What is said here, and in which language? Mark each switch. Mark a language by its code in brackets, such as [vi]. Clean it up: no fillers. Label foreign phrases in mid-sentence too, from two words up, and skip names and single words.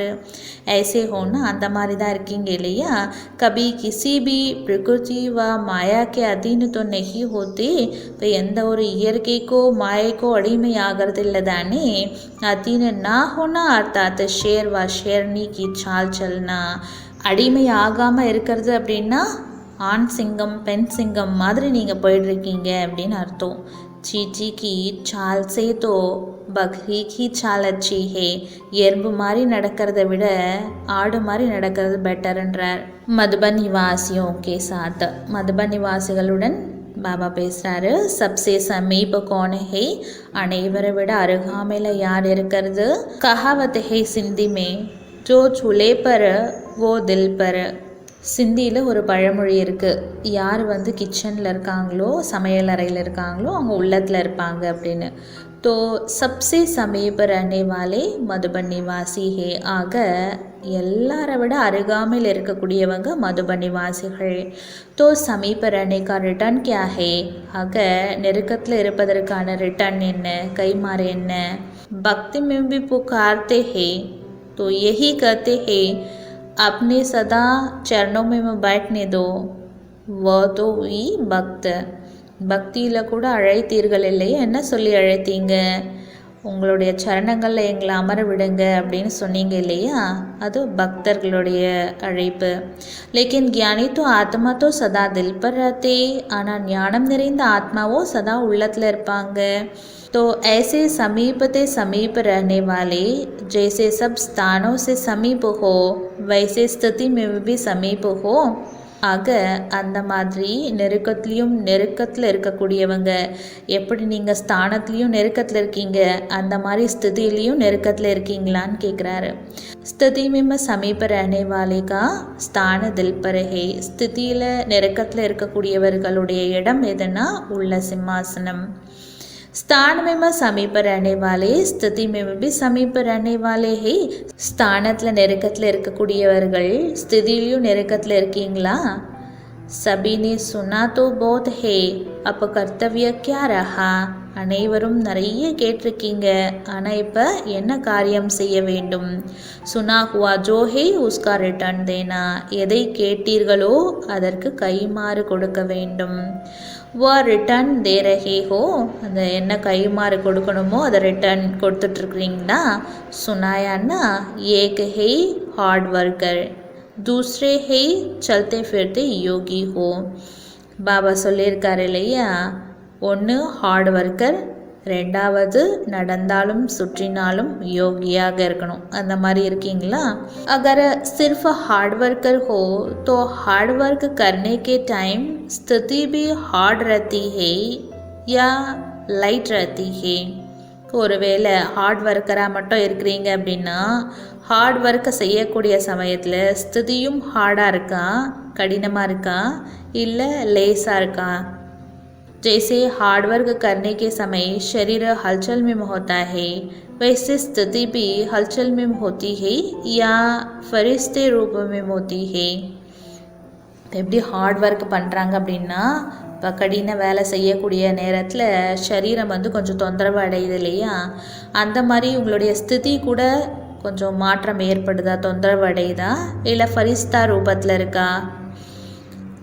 [hi] ऐसे होना [ta] அந்த மாதிரி தான் இருக்கீங்க இல்லையா. [hi] कभी किसी भी प्रकृति व माया के अधीन तो नहीं होते. [ta] இப்போ எந்த ஒரு இயற்கைக்கோ மாயைக்கோ அடிமையாகிறது இல்லை தானே. [hi] अधीन ना होना अर्थात शेर व शेरनी की चाल चलना. [ta] அடிமை ஆகாமல் இருக்கிறது அப்படின்னா ஆண் சிங்கம் பெண் சிங்கம் மாதிரி நீங்கள் போயிட்டுருக்கீங்க அப்படின்னு அர்த்தம். [hi] चींटी की चाल से तो बकरी की चाल अच्छी है. [ta] எறும்பு மாதிரி நடக்கிறத விட ஆடு மாதிரி நடக்கிறது பெட்டர்ன்றார். [hi] मधुबन निवासियों के साथ, [ta] மதுபன் நிவாசிகளுடன் பாபா பேசுகிறாரு. [hi] सबसे समीप कौन है, [ta] அனைவரை விட அருகாமையில் யார் இருக்கிறது. [hi] कहावत है सिंधी में, जो चूल्हे पर वो दिल पर. [ta] சிந்தியில் ஒரு பழமொழி இருக்குது, யார் கிச்சனில் இருக்காங்களோ சமையல் அறையில் இருக்காங்களோ அவங்க உள்ளத்தில் இருப்பாங்க அப்படின்னு. [hi] तो सबसे समीप रहने वाले मधुबन निवासी है. [ta] ஆக எல்லாரை விட அருகாமையில் இருக்கக்கூடியவங்க மதுபன் நிவாசிகள். [hi] तो समीप रहने का रिटर्न क्या है. [ta] ஆக நெருக்கத்தில் இருப்பதற்கான ரிட்டர்ன் என்ன, கைமாறு என்ன. [hi] भक्ति में भी पुकारते हैं तो यही कहते हैं, अपने सदा चरणों में बैठने दो, वह तो हुई भक्त. [ta] பக்தியில் கூட அழைத்தீர்கள் இல்லையா, என்ன சொல்லி அழைத்தீங்க. உங்களுடைய சரணங்களில் எங்களை அமர விடுங்க அப்படின்னு சொன்னீங்க இல்லையா, அது பக்தர்களுடைய அழைப்பு. [hi] लेकिन ज्ञानी तो ஆத்மா तो சதா दिल पर रहते. [ta] ஆனால் ஞானம் நிறைந்த ஆத்மாவோ சதா உள்ளத்தில் இருப்பாங்க. [hi] तो ऐसे समीपते समीप रहने वाले, जैसे सब स्थानों से समीप हो वैसे स्थिति में भी समीप हो. [ta] ஆக அந்த மாதிரி நெருக்கத்துலேயும் நெருக்கத்தில் இருக்கக்கூடியவங்க. எப்படி நீங்கள் ஸ்தானத்துலேயும் நெருக்கத்தில் இருக்கீங்க, அந்த மாதிரி ஸ்திதிலையும் நெருக்கத்தில் இருக்கீங்களான்னு கேட்குறாரு. [hi] ஸ்திதி में समीप रहने वाले का स्थान दिल पर है. [ta] ஸ்திதியில் நெருக்கத்தில் இருக்கக்கூடியவர்களுடைய இடம் எதுனா உள்ள சிம்மாசனம். [hi] स्थान में समीप रहने वाले, स्थिति में भी समीप रहने वाले है. [ta] ஸ்தானத்தில் நெருக்கத்தில் இருக்கக்கூடியவர்கள் ஸ்திதிலையும் நெருக்கத்தில் இருக்கீங்களா. [hi] सभी ने सुना तो बहुत है, अब कर्तव्य क्या रहा. [ta] அனைவரும் நிறைய கேட்டிருக்கீங்க, ஆனால் இப்போ என்ன காரியம் செய்ய வேண்டும். [hi] சுனா हुआ जो है उसका रिटर्न देना. [ta] எதை கேட்டீர்களோ அதற்கு கைமாறு கொடுக்க வேண்டும். [hi] वो ரிட்டர்ன் दे रहे हो, [ta] அந்த என்ன கைமாறு கொடுக்கணுமோ அதை ரிட்டர்ன் கொடுத்துட்ருக்குறீங்களா. [hi] सुनाया न एक है [en] hard worker, [hi] दूसरे है चलते फिरते யோகி हो. [ta] பாபா சொல்லியிருக்காரு இல்லையா, ஒன்று [en] hard worker, [ta] ரெண்டாவது நடந்தாலும் சுற்றினாலும் யோகியாக இருக்கணும். அந்த மாதிரி இருக்கீங்களா. [hi] अगर सिर्फ [en] hard worker [hi] हो तो [en] hard work [hi] करने के टाइम स्थिति भी हार्ड रहती है या लाइट रहती है. [ta] ஒருவேளை [en] hard worker [ta] மட்டும் இருக்கிறீங்க அப்படின்னா [en] hard work [ta] செய்யக்கூடிய சமயத்தில் ஸ்திதியும் ஹார்டாக இருக்கா, கடினமாக இருக்கா, இல்லை லேஸாக இருக்கா. [hi] जैसे [en] hard work [hi] करने के समय शरीर हलचल में होता है, वैसे स्थिति भी हलचल में होती है या फरिश्ते रूप में होती है. [ta] எப்படி [en] hard work [ta] பண்ணுறாங்க அப்படின்னா, இப்போ கடின வேலை செய்யக்கூடிய நேரத்தில் சரீரம் கொஞ்சம் தொந்தரவு அடையுது இல்லையா, அந்த மாதிரி உங்களுடைய ஸ்திதி கூட கொஞ்சம் மாற்றம் ஏற்படுதா, தொந்தரவு அடையுதா, இல்லை ஃபரிஸ்தா ரூபத்தில் இருக்கா.